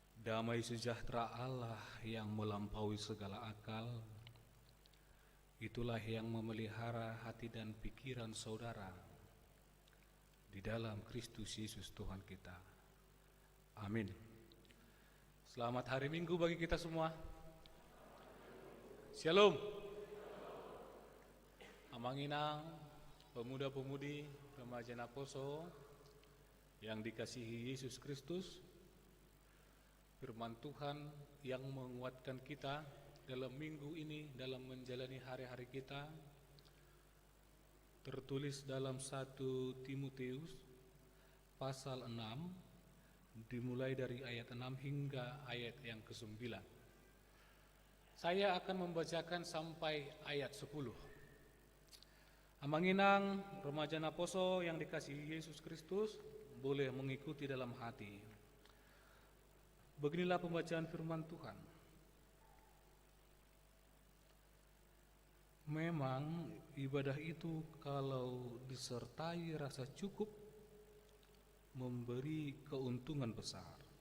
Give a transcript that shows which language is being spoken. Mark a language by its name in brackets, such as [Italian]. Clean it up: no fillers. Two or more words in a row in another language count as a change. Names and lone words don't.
[Indonesian] Damai sejahtera Allah yang melampaui segala akal, itulah yang memelihara hati dan pikiran saudara di dalam Kristus Yesus Tuhan kita. Amin. Selamat hari Minggu bagi kita semua. Shalom. Amanginang, pemuda-pemudi, remaja Naposo yang dikasihi Yesus Kristus. Firman Tuhan yang menguatkan kita dalam minggu ini, dalam menjalani hari-hari kita, tertulis dalam 1 Timotius pasal 6, dimulai dari ayat 6 hingga ayat yang ke-9. Saya akan membacakan sampai ayat 10. Amanginang, remaja Naposo yang dikasihi Yesus Kristus, boleh mengikuti dalam hati. Beginilah pembacaan firman Tuhan. Memang ibadah itu kalau disertai rasa cukup memberi keuntungan besar.